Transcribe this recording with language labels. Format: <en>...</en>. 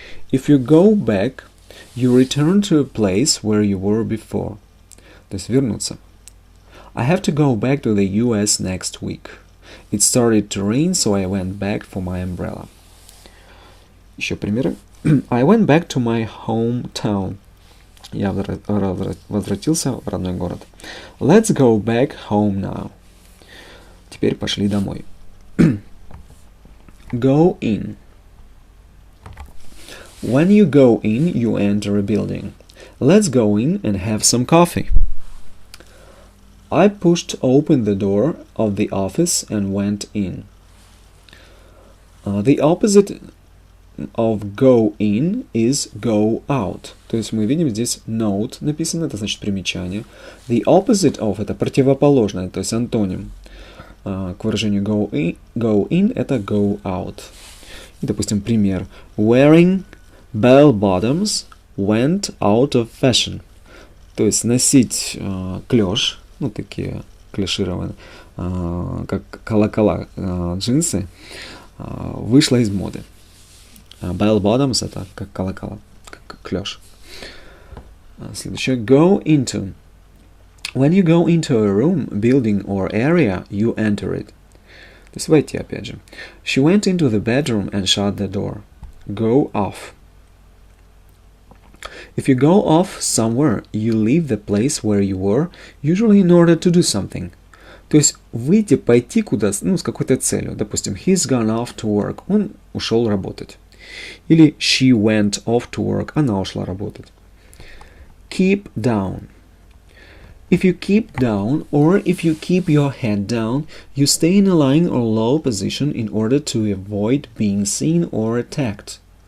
<en>If you go back, you return to a place where you were before.</en> <ru>То есть вернуться.</ru> <en>I have to go back to the US next week. It started to rain, so I went back for my umbrella.</en> <ru>Еще примеры.</ru> <en>I went back to my hometown.</en> <ru>Я возвратился в родной город.</ru> <en>Let's go back home now.</en> <ru>Теперь пошли домой.</ru> <en>Go in. When you go in, you enter a building. Let's go in and have some coffee. I pushed open the door of the office and went in. The opposite of go in is go out.</en> <ru>То есть мы видим здесь note написано, это значит примечание.</ru> <en>The opposite of</en> <ru>это противоположное, то есть антоним. К выражению go in это go out. И, допустим, пример.</ru> <en>Wearing bell bottoms went out of fashion.</en> <ru>То есть носить клеш, ну такие клешированные, как колокола джинсы, вышло из моды. Bell bottoms это как колокола, как клеш. Следующее. Go into.</ru> <en>When you go into a room, building or area, you enter it.</en> <ru>То есть войти опять же.</ru> <en>She went into the bedroom and shut the door. Go off. If you go off somewhere, you leave the place where you were, usually in order to do something.</en> <ru>То есть выйти, пойти куда, ну, с какой-то целью. Допустим,</ru> <en>he's gone off to work.</en> <ru>Он ушел работать. Или</ru> <en>she went off to work.</en> <ru>Она ушла работать. Keep down.</ru> <en>If you keep down or if you keep your head down, you stay in a lying or low position in order to avoid being seen or attacked.</en>